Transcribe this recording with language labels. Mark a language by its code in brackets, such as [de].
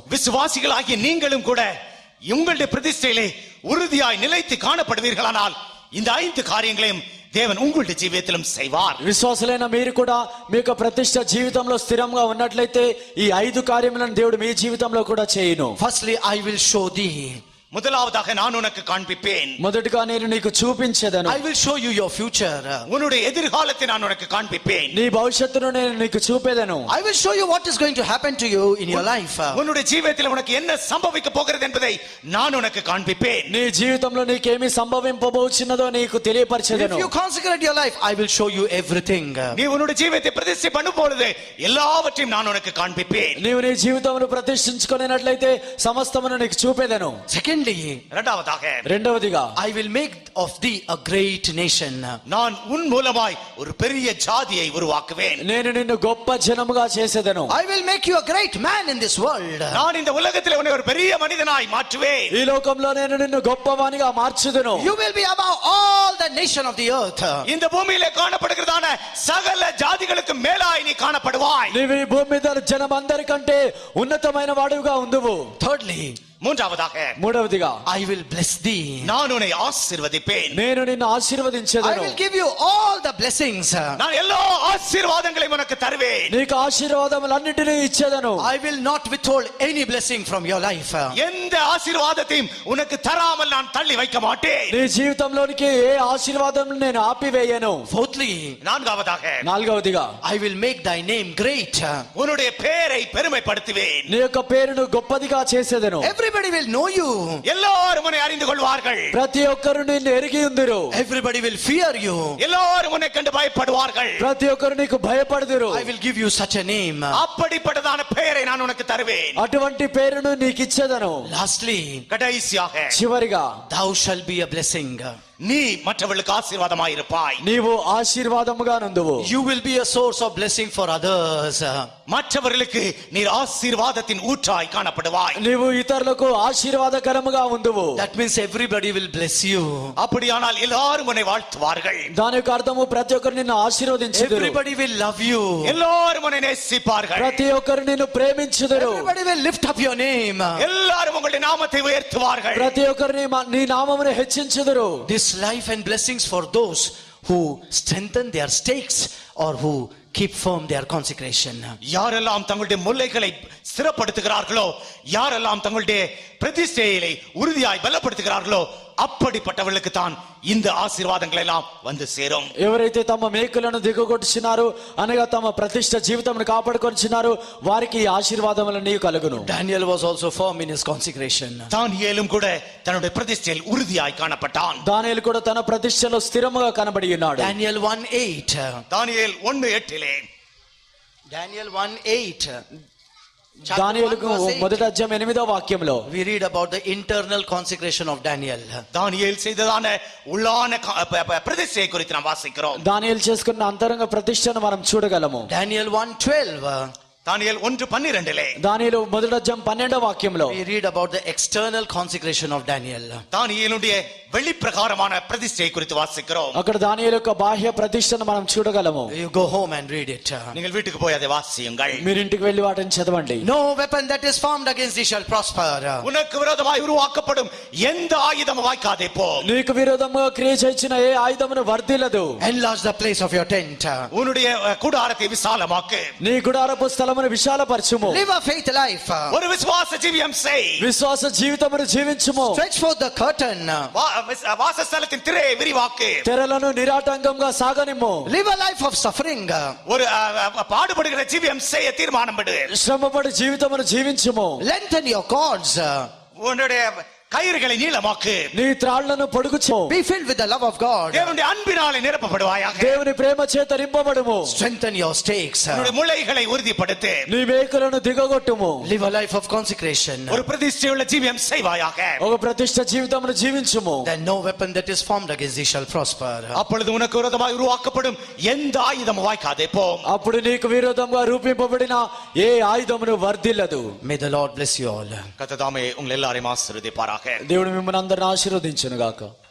[ta] விசுவாசிகளாகிய நீங்களும் கூட உங்களுடைய பிரதிஷ்டையிலே உறுதியாய் நிலைத்து காணப்படுவீர்களானால் இந்த 5 காரியங்களையும் தேவன் உங்களுடைய ஜீவியத்திலும் செய்வார். [te] విశ్వాసులైన మీరు కూడా మీ యొక్క ప్రతిష్ట జీవితంలో స్థిరంగా ఉన్నట్లయితే ఈ 5 కార్యములను దేవుడు మీ జీవితంలో కూడా చేయును. [en] Firstly, I will show thee. [ta] முதலாவதாக நான் உனக்கு காண்பிப்பேன். [te] మొదటిగా నేను నీకు చూపించేదను. [en] I will show you your future. [ta] உன்னுடைய எதிர்காலத்தை நான் உனக்கு காண்பிப்பேன். [te] నీ భవిష్యత్తును నేను నీకు చూపేదను. [en] I will show you what is going to happen to you in your life. [ta] உன்னுடைய ஜீவியத்தில் உனக்கு என்ன சம்பவிக்க போகிறது என்பதை நான் உனக்கு காண்பிப்பேன். [te] నీ జీవితంలో నీకేమి సంభవింపబోచున్నదో నీకు [en] If [te] తెలియపరచెదను. [en] you consecrate your life, I will show you everything. [ta] நீ உன்னுடைய ஜீவியத்தை பிரதிஷ்டை பண்ணும் பொழுது எல்லாவற்றையும் நான் உனக்கு காண்பிப்பேன். [te] నీవు నీ జీవితమును ప్రతిష్ఠించుకొనినట్లయితే సమస్తమును నీకు చూపేదను. [en] Secondly, [ta] இரண்டாவதாக [te] రెండవదిగా [en] I will make of thee a great nation. [ta] நான் உன் மூலமாய் ஒரு பெரிய ஜாதியை உருவாக்குவேன். [te] నేను నిన్ను గొప్ప జనముగా చేసేదను. [en] I will make you a great man in this world. [ta] நான் இந்த உலகத்தில் உன்னை ஒரு பெரிய மனிதனாய் மாற்றுவேன். [te] ఈ లోకంలో నేను నిన్ను గొప్పవానిగా మార్చుదును. [en] You will be above all the nation of the earth. [ta] இந்த பூமியிலே காணப்படுகிறதான சகல ஜாதிகளுக்கு மேலாய் நீ காணப்படுவாய். [te] నీవు ఈ భూమి మీద జనమందరికంటే ఉన్నతమైన వాడుగా ఉందువు. [en] Thirdly, [ta] மூன்றாவதாக [te] మూడవదిగా [en] I will bless thee. [ta] நான் உன்னை ஆசீர்வதிப்பேன். [te] నేను నిన్ను [en] I [te] ఆశీర్వదించెదను. [en] will give you all the blessings. [ta] நான் எல்லா ஆசீர்வாதங்களையும் உனக்கு தருவேன். [te] నీకు ఆశీర్వాదములన్నిటినీ ఇచ్చేదను. [en] I will not withhold any blessing from your life. [ta] எந்த ஆசீர்வாதத்தையும் உனக்கு தராமல் நான் தள்ளி வைக்க மாட்டேன். [te] నీ జీవితంలోనికి ఏ ఆశీర్వాదం నేను ఆపివేయను. [en] Fourthly, [ta] நான்காவதாக [te] నాలుగవదిగా [en] I will make thy name great. [ta] உன்னுடைய பெயரை பெருமைப்படுத்துவேன். [te] నీ యొక్క పేరును గొప్పదిగా చేసేదను. [en] Everybody will know you. [ta] எல்லாரும் உன்னை அறிந்து கொள்வார்கள். [te] ప్రతి ఒక్కరు నిన్ను ఎరిగి ఉందిరు. [en] Everybody will fear you. [ta] எல்லாரும் உன்னை கண்டு பயப்படுவார்கள். [te] ప్రతి ఒక్కరు నీకు భయపడదురు. [en] I will give you such a name. [ta] அப்படிப்பட்டதான பெயரை நான் உனக்கு தருவேன். [te] అటువంటి పేరును నీకు ఇచ్చేదను. [en] Lastly, [ta] கடைசியாக [te] చివరిగా [en] thou shalt be a blessing. [ta] நீ மற்றவர்களுக்கு ஆசீர்வாதமாய் இருப்பாய். [te] నీవు ఆశీర్వాదముగా నుందువు. [en] You will be a source of blessing for others. [ta] மற்றவர்களுக்கு நீர் ஆசீர்வாதத்தின் ஊற்றாய் காணப்படுவாய். [te] నీవు ఇతరులకు ఆశీర్వాదకరముగా ఉందువు. [en] That means everybody will bless you. [ta] அப்படியானால் எல்லாரும் உன்னை வாழ்த்துவார்கள். [te] దాని యొక్క అర్థము ప్రతి ఒక్కరు నిన్ను ఆశీర్వదించుదురు. [en] Everybody will love you. [ta] எல்லாரும் உன்னை நேசிப்பார்கள். [te] ప్రతి ఒక్కరు నిన్ను ప్రేమించుదురు. [en] Everybody will lift up your name. [ta] எல்லாரும் உங்களுடைய நாமத்தை உயர்த்துவார்கள். [te] ప్రతి ఒక్కరు నీ నామమును హెచ్చించుదురు. [en] This life and blessings for those who strengthen their stakes or who keep firm their consecration. [ta] யாரெல்லாம் தங்களுடைய முல்லைகளை ஸ்திரப்படுத்துகிறார்களோ, யாரெல்லாம் தங்களுடைய பிரதிஷ்டையை உறுதியாய் பலப்படுத்துகிறார்களோ, அப்படிப்பட்டவர்களுக்கு தான் இந்த ஆசீர்வாதங்கள் எல்லாம் வந்து சேரும். [te] ఎవరైతే తమ మేకులను దిగగొట్టుచున్నారో అనగా తమ ప్రతిష్ట జీవితమును కాపాడుకొనిచున్నారో వారికి ఈ ఆశీర్వాదములన్నీ కలుగును. [en] Daniel was also firm in his consecration. [ta] தானியேலும் கூட தன்னுடைய பிரதிஷ்டையில் உறுதியாய் காணப்பட்டான். [te] దానియేలు కూడా తన ప్రతిష్టలో స్థిరముగా కనబడి ఉన్నాడు. [en] Daniel 1:8. [ta] தானியேல் 1:8 [en] Daniel 1:8. Chapter [te] దానియేలుకు [en] 1 verse 8. [te] మొదటి అధ్యాయం 8వ వాక్యంలో [en] We read about the internal consecration of Daniel. [ta] தானியேல் செய்ததான உள்ளான பிரதிஷ்டையை குறித்து நாம் வாசிக்கிறோம். [te] దానియేలు చేసుకున్న అంతరంగ ప్రతిష్టను మనం చూడగలము. [en] Daniel 1:12. [ta] தானியேல் 1:12 [te] దానియేలు మొదటి అధ్యాయం 12వ వాక్యంలో [en] We read about the external consecration of Daniel. [ta] தானியேலுடைய வெளிப்பிரகாரமான பிரதிஷ்டையை குறித்து வாசிக்கிறோம். [te] అక్కడ దానియేలు యొక్క బాహ్య ప్రతిష్టను మనం చూడగలము. [en] You go home and read it. [ta] நீங்கள் வீட்டுக்கு போய் அதை வாசியுங்கள். [te] మీరు ఇంటికి వెళ్లి వాటిని చదవండి. [en] No weapon that is formed against thee shall prosper. [ta] உனக்கு விரோதமாய் உருவாக்கப்படும் எந்த ஆயுதமும் வாய்க்காதே போ. [te] నీకు విరోధముగా క్రియ చేసిన ఏ ఆయుధమును వర్ధిల్లదు. [en] Enlarge the place of your tent. [ta] உன்னுடைய கூடாரத்தை விசாலமாக்கு. [te] నీ గుడారపు స్థలమును విశాలపరచుము. [en] Live a faith life. [ta] ஒரு விசுவாச ஜீவியம் செய். [te] విశ్వాస జీవితమును జీవించుము. [en] Stretch forth the curtain. [ta] வாசஸ்தலத்தின் திரையை விரிவாக்கு. [te] తెరలను నిరాటంకంగా సాగనిమ్ము. [en] Live a life of suffering. [ta] ஒரு பாடுபடுகிற ஜீவியம் செய்ய தீர்மானம் படு. [te] శ్రమపడి జీవితమును జీవించుము. [en] Lengthen your cords. [ta] உன்னுடைய கயிறுகளை நீளமாக்கு. [te] నీ త్రాళ్లను పొడుగుచు. [en] Be filled with the love of God. [ta] தேவனுடைய அன்பினாலே நிரப்பப்படுவாயாக. [te] దేవుని ప్రేమ చేత నింపబడుము. [en] Strengthen your stakes. [ta] உன்னுடைய முளைகளை உறுதிப்படுத்து. [te] నీ వేకులను దిగగొట్టుము. [en] Live a life of consecration. [ta] ஒரு பிரதிஷ்டையுள்ள ஜீவியம் செய்வாயாக. [te] ఒక ప్రతిష్ట జీవితమును జీవించుము. [en] Then no weapon that is formed against thee shall prosper. [ta] அப்பொழுது உனக்கு விரோதமாய் உருவாக்கப்படும் எந்த ஆயுதமும் வாய்க்காதே போம். [te] అప్పుడు నీకు విరోధంగా రూపింపబడిన ఏ ఆయుధమును వర్ధిల్లదు. [en] May the Lord bless you all. [ta] கர்த்தர் தாமே உங்கள் எல்லாரையும் ஆசீர்வதிப்பாராக. [te] దేవుడు మిమ్మల్ని అందరిని ఆశీర్వదించును గాక.